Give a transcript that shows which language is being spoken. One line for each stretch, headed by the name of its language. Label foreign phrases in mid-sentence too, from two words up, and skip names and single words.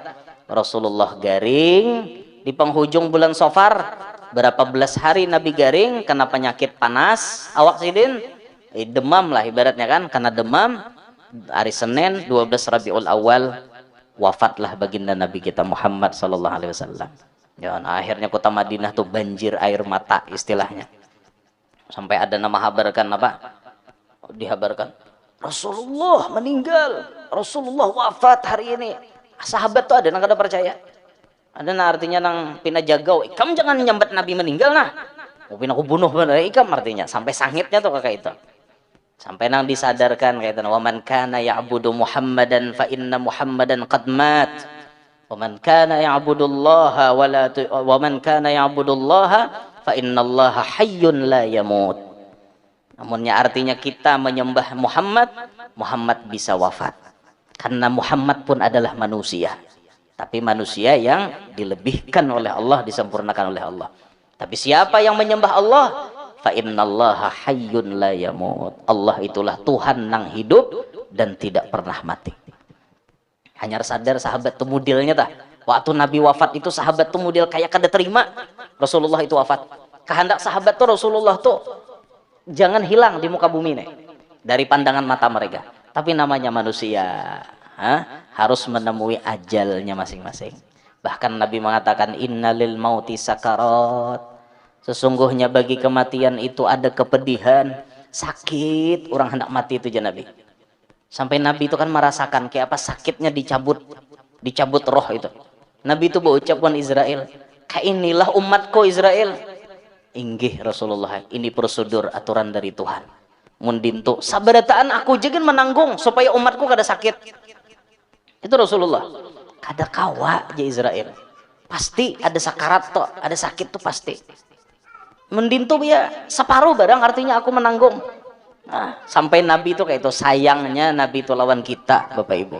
Banjar: Rasulullah garing di penghujung bulan Safar. Berapa belas hari Nabi garing kena penyakit panas, awak sidin demam lah ibaratnya kan, karena demam.
Indonesian: Hari Senin 12 Rabiul Awal wafatlah baginda Nabi kita Muhammad
Arabic: صلى الله عليه وسلم.
Indonesian: Ya,
Banjar: nah, akhirnya kota Madinah tuh banjir air mata istilahnya. Sampai ada nama habarkan apa? Dihabarkan Rasulullah meninggal, Rasulullah wafat hari ini. Sahabat tuh ada yang kada percaya. Ada nah artinya nang pina jagau, ikam jangan nyambat Nabi meninggal nah. Mau pina aku bunuh bener ikam artinya sampai sangitnya tuh kayak itu. Sampai nang disadarkan kayak itu,
Arabic: ومن كان يعبد محمدا فإن محمدا قد مات. ومن كان يعبد الله ومن كان يعبد الله فإن الله حي لا يموت.
Indonesian: Namunnya artinya kita menyembah Muhammad, Muhammad bisa wafat. Karena Muhammad pun adalah manusia. Tapi manusia yang dilebihkan oleh Allah, disempurnakan oleh Allah. Tapi siapa yang menyembah Allah,
Arabic: فإن الله حي لا يموت.
Banjar: Allah itulah Tuhan nang hidup dan tidak pernah mati. Hanya sadar sahabat tu mudilnya tah. Waktu Nabi wafat itu sahabat tu mudil kayak kada terima Rasulullah itu wafat.
Indonesian: Kehendak sahabat tu Rasulullah tu jangan hilang di muka bumi nih dari pandangan mata mereka. Tapi namanya manusia, harus menemui ajalnya masing-masing. Bahkan Nabi mengatakan
Arabic: إن للموت سكرات.
Indonesian: Sesungguhnya bagi kematian itu ada kepedihan, sakit orang hendak mati itu ya Nabi.
Banjar: Sampai Nabi itu kan merasakan kayak apa sakitnya dicabut roh itu.
Indonesian: Nabi itu berucapkan Israel, kayak inilah umatku Israel.
Banjar: Inggih Rasulullah, ini prosedur aturan dari Tuhan. Mundintu sabarataan aku jangan menanggung supaya umatku kada sakit. Itu Rasulullah. Kada kawa aja Israel. Pasti ada sakarat tuh, ada sakit tuh pasti. Mendintu ya separuh barang artinya aku menanggung. Nah, sampai Nabi itu kayak itu sayangnya Nabi itu lawan kita Bapak Ibu.